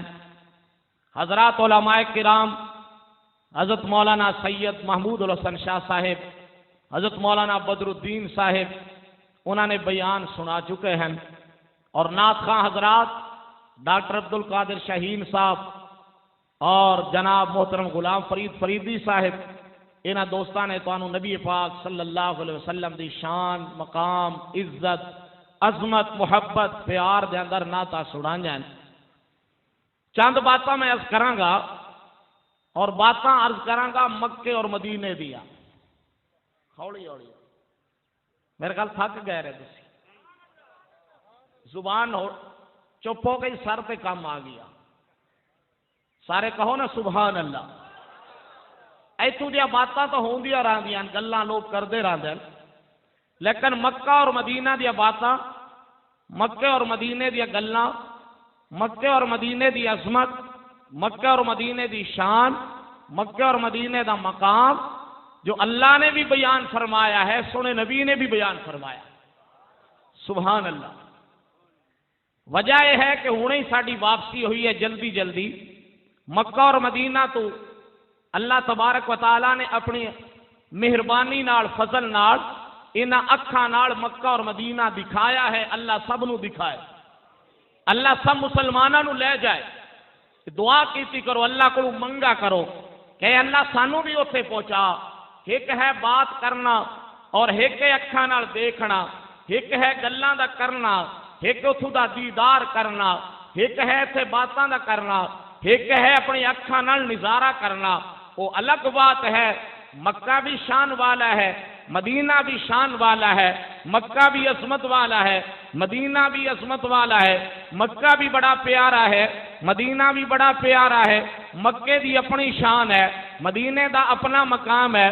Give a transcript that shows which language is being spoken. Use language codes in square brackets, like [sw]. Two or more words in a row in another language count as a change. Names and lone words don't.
[pa] حضرات علماء کرام حضرت مولانا سید محمود الحسن شاہ صاحب، حضرت مولانا بدر الدین صاحب [ur] انہوں نے بیان سنا چکے ہیں، [pa] اور نعت خواں حضرات ڈاکٹر عبدالقادر شاہین صاحب اور جناب محترم غلام فرید فریدی صاحب انہاں دوستاں نے تانوں نبی پاک [ar] صلی اللہ علیہ وسلم [pa] دی شان مقام عزت عظمت محبت پیار دے اندر نعتاں سنائیاں ہیں۔ چند باتاں میں عرض کراں گا، اور باتاں عرض کراں گا مکے اور مدینے دیا۔ ہولی ہولی میرے خیال تھک گئے رہے تسی، زبان چپ ہو گئی، سر پہ کام آ گیا۔ سارے کہو نا [ar] سبحان اللہ۔ [pa] ایتھوں دیا باتاں تو ہوندیاں رہندیاں، گلاں لوگ کردے رہندے، لیکن مکہ اور مدینہ دیا باتاں، مکے اور مدینے دیا گلاں، مکے اور مدینے دی عظمت، مکے اور مدینے دی شان، مکے اور مدینے دا مقام [ur] جو اللہ نے بھی بیان فرمایا ہے، سونے نبی نے بھی بیان فرمایا۔ [ar] سبحان اللہ۔ [ur] وجہ یہ ہے کہ [pa] ہنے ہی ساڈی واپسی ہوئی ہے جلدی جلدی مکہ اور مدینہ تو [ar] اللہ تبارک و تعالیٰ [pa] نے اپنی مہربانی نال فضل نال انہاں اکھاں نال مکہ اور مدینہ دکھایا ہے۔ اللہ سب نو دکھائے، اللہ سب مسلمانوں نو لے جائے۔ دعا کیتی کرو، اللہ کو منگا کرو کہ اللہ سانو بھی اوتھے پہنچا۔ ایک ہے بات کرنا اور ایک ہے اکھاں نال دیکھنا، ایک ہے گلاں دا کرنا، ایک اتھوں دا دیدار کرنا، ایک ہے ایتھے باتاں دا کرنا، ایک ہے اپنی اکھاں نال نظارہ کرنا۔ [ur] وہ الگ بات ہے۔ مکہ بھی شان والا ہے، مدینہ بھی شان والا ہے، مکہ بھی عظمت والا ہے، مدینہ بھی عظمت والا ہے، مکہ بھی بڑا پیارا ہے، مدینہ بھی بڑا پیارا ہے۔ [pa] مکے دی اپنی شان ہے، مدینے دا اپنا مقام ہے۔